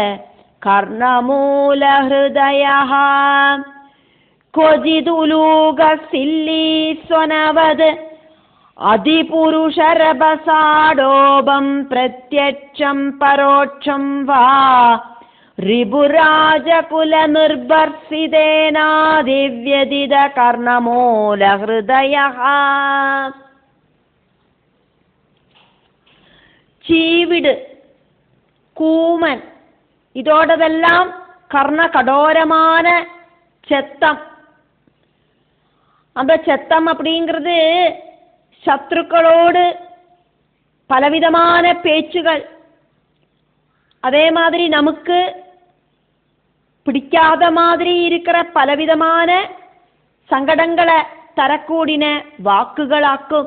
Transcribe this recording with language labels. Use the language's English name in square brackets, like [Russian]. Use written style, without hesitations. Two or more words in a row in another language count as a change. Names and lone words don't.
[Sanskrit] കർണമൂലഹൃദയഃ ക്വചിതുലൂകസില്ലീസ്വനവത് അതിപുരുഷരഭസാഡോപം പ്രത്യക്ഷം പരോക്ഷം വാ രിപുരാജകുല നിർഭർസിതേനാദിവ്യതിത കർണമൂലഹൃദയഃ. [Malayalam] ചീവിട്, കൂമൻ, [Tamil] இதோடதெல்லாம் கர்ண கடோரமான செத்தம். அந்த செத்தம் அப்படிங்கிறது சத்ருக்களோடு பலவிதமான பேச்சுகள், அதே மாதிரி நமக்கு பிடிக்காத மாதிரி இருக்கிற பலவிதமான சங்கடங்களை தரக்கூடின வாக்குகளாக்கும்.